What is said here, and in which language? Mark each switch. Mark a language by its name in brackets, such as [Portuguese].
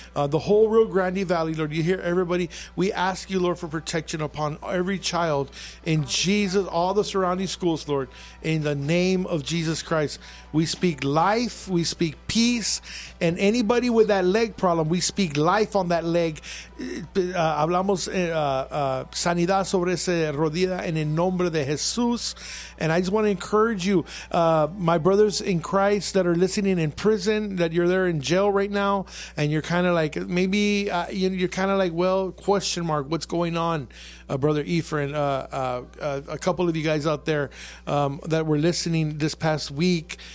[English] The whole Rio Grande Valley, Lord, you hear everybody? We ask you, Lord, for protection upon every child in Jesus, all the surrounding schools, Lord, in the name of Jesus Christ. We speak life, we speak peace, and anybody with that leg problem, we speak life on that leg. [Spanish] Hablamos sanidad sobre esa rodilla en el nombre de Jesús. [English] And I just want to encourage you, my brothers in Christ that are listening in prison, that you're there in jail right now, and you're kind of like, maybe you're kind of like, well, question mark, what's going on, Brother Ephraim, a couple of you guys out there that were listening this past week.